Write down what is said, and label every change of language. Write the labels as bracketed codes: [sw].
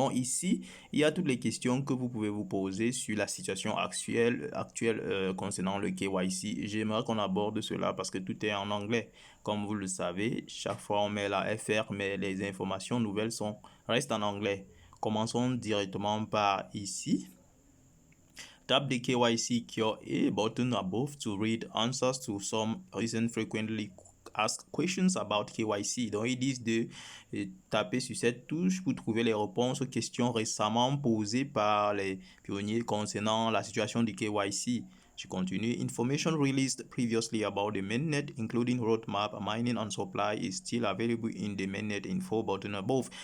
[fr] Donc ici, il y a toutes les questions que vous pouvez vous poser sur la situation actuelle concernant le KYC. J'aimerais qu'on aborde cela parce que tout est en anglais. Comme vous le savez, chaque fois on met la FR, mais les informations nouvelles restent en anglais. Commençons directement par ici. [en] Tap the KYC Q&A button above to read answers to some recent frequently asked questions about KYC. [fr] Donc, ils disent de taper sur cette touche pour trouver les réponses aux questions récemment posées par les pionniers concernant la situation du KYC. Je continue. [en] Information released previously about the mainnet, including roadmap, mining and supply, is still available in the mainnet info button above.